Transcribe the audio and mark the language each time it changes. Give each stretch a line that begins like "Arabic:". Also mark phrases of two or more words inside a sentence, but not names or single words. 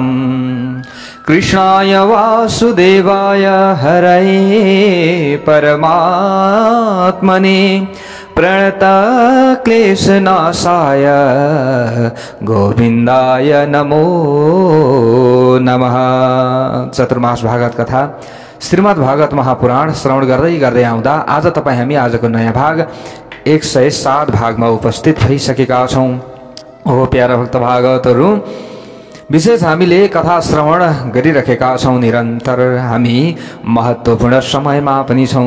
Sanskrit: कृष्णाय वासुदेवाय हरये परमात्मने प्रणतक्लेशनाशाय गोविन्दाय नमो नमः।
Nepali: चतुर्मास भागवत कथा श्रीमद् भागवत महापुराण श्रवण गर्दै गर्दै आउँदा आज तपाईं हामी आजको नयाँ भाग 107 भागमा उपस्थित भइसकेका छौं। ओ प्यारा भक्त भागवतहरू, विशेष हामीले कथा श्रवण गरिरहेका छौं। निरन्तर हामी महत्त्वपूर्ण समयमा पनि छौं।